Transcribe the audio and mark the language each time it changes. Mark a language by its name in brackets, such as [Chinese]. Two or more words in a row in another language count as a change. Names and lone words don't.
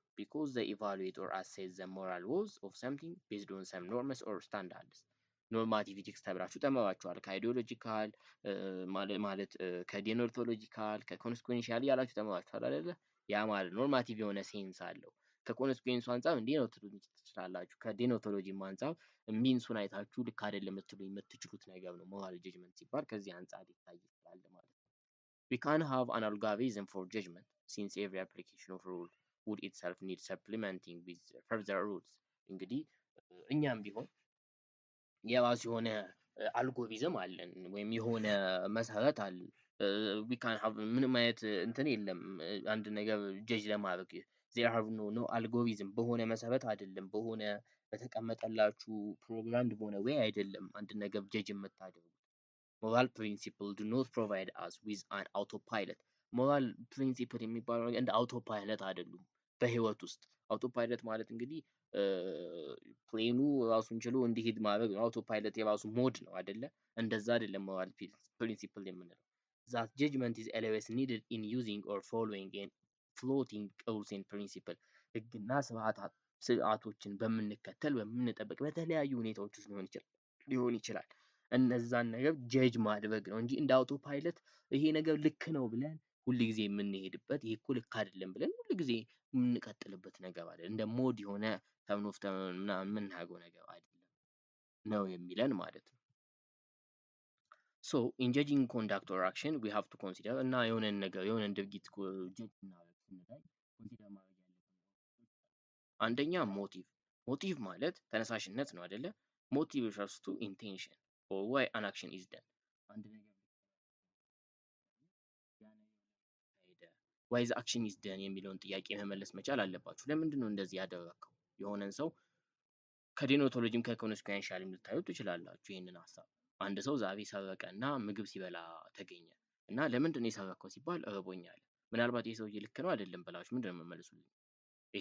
[English] because they evaluate or assess the moral worth of something based on some norms or standards። [Amharic] ኖርማቲቭ ኢቲክስ ተብላችሁ ተምራችኋል። ከአይዲዮሎጂካል ማለት ከዴኖቶሎጂካል ከኮንስኩዌንሻል ያላችሁ ተምራችኋል አይደለ? ያ ማለት ኖርማቲቭ የሆነ ሴንስ አለው። ከኮንስኩዌንሱ አንጻር እንዲህ ነው ትሉኝ ትችላላችሁ። ከዴኖቶሎጂም አንጻር ሚንሱን አይታችሁ ልክ አይደለም ልትሉኝ የምትችሉት ነገር ነው [English] moral judgment [Amharic] ሲባል ከዚህ አንጻር ሊታይ ይችላል ማለት ነው። [English] we can have an algorithm for judgment since every application of rule would itself need supplementing with further rules። [Amharic] እንግዲህ እኛም ቢሆን የራሱ የሆነ አልጎሪዝም አለን ወይም የሆነ መሰረት አለን። [English] we can have [Amharic] ምንም አይነት እንትን የለም አንድ ነገር ጀጅ ለማድረግ [English] there have no algorithm [Amharic] በሆነ መሰረት አይደለም በሆነ በተቀመጠላችሁ ፕሮግራም በሆነ ወይ አይደለም አንድ ነገር ጀጅ የምታደርጉት። [English] moral principle do not provide us with an autopilot። moral principle [Amharic] የሚባለው ነገር እንደ አውቶፓይለት አይደሉም በህይወት ውስጥ። አውቶፓይለት ማለት እንግዲህ ፕሌኑ ራሱን ችሎ እንዲሄድ ማድረግ ነው። አውቶፓይለት የራሱ ሞድ ነው አይደለ? እንደዛ አይደለም [English] moral principle [Amharic] የምንለው። [English] that judgment is always needed in using or following and floating rules and principle። [Amharic] ህግና ስርዓቶችን በምንከተል በምንጠብቅ በተለያዩ ሁኔታዎች ውስጥ ሊሆን ይችላል እነዛን ነገር ጀጅ ማድረግ ነው እንጂ እንደ [English] auto pilot [Amharic] ይሄ ነገር ልክ ነው ብለን ሁል ጊዜ የምንሄድበት ይሄ እኮ ልክ አይደለም ብለን ሁል ጊዜ የምንቀጥልበት ነገር አለ። እንደ ሞድ የሆነ [English] turn off [Amharic] ምናምን የምናደርገው ነገር አይደለም ነው የሚለን ማለት ነው። [English] so in judging conduct or action we have to consider [Amharic] እና የሆነን ነገር የሆነን ድርጊት ጀጅ እናደርግ ስንል ኮንሲደር ማድረግ ያለብን አንደኛ ሞቲቭ ማለት ተነሳሽነት ነው አይደለ? ሞቲቭ [English] refers to intention or why an action is done። [Amharic] አንድ ነገር [English] why the action is done [Amharic] የሚለውን ጥያቄ መመለስ መቻል አለባችሁ። ለምንድን ነው እንደዚህ ያደረከው? የሆነን ሰው ከዴኖቶሎጂም ከኮንስኩዌንሻልም ልታዩት ትችላላችሁ ይህንን ሀሳብ። አንድ ሰው ዛሬ ሰረቀ እና ምግብ ሲበላ ተገኘ እና ለምንድን ነው የሰረቀው ሲባል እርቦኛል። ምናልባት ይህ ሰውዬ ልክ ነው አይደለም ብላችሁ ምንድን ነው የምመልሱልኝ?